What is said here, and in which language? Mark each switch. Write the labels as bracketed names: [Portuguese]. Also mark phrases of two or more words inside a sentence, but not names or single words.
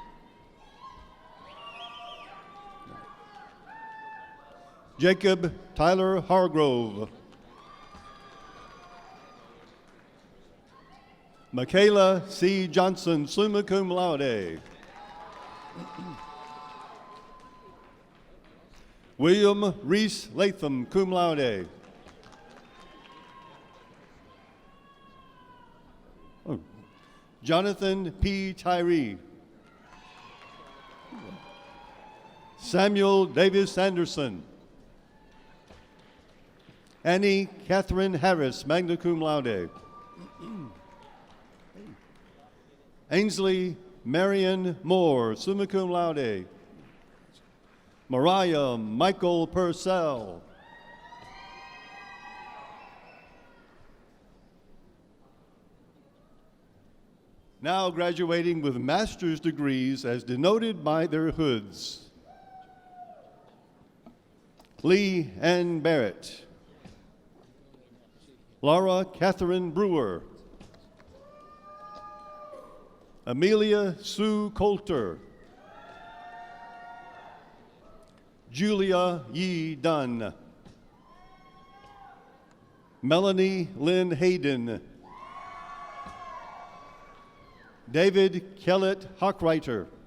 [English] Jacob Tyler Hargrove. Michaela C. Johnson, [Latin] summa cum laude. [English] William Reese Latham, [Latin] cum laude. [English] Oh. Jonathan P. Tyree. Samuel Davis Anderson. Annie Catherine Harris, [Latin] magna cum laude. [English] Ainsley Marion Moore, [Latin] summa cum laude. [English] Mariah Michael Purcell. Now graduating with master's degrees as denoted by their hoods. Lee Ann Barrett. Laura Catherine Brewer. Amelia Sue Coulter. Julia Yee Dunn. Melanie Lynn Hayden. David Kellett Hockreiter.